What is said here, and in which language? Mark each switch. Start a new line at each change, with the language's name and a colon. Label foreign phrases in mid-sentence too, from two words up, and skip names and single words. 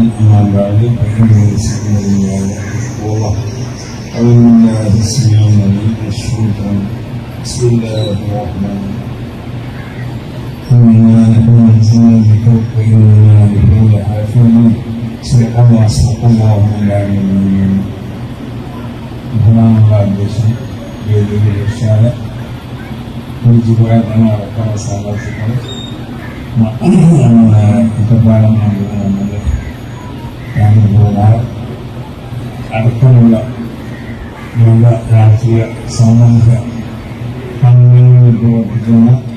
Arabic: أما بعد فإن سيدنا الله والله أعوذ بالله السميع العليم من الشيطان. بسم الله الرحمن الرحيم. إنا نحن نزلنا الذكر وإنا له لحافظون. صدق الله العظيم.
Malayalam: ബഹുമാനമുള്ള അധ്യക്ഷൻ, വേദിയിൽ വിശാല പൂജ്യമായ അടക്കമുള്ള സാഹചര്യങ്ങൾ ഒറ്റപ്പാലം അടക്കമുള്ള വിവിധ രാഷ്ട്രീയ സാമൂഹിക സംഘടനകളിൽ പ്രവർത്തിക്കുന്ന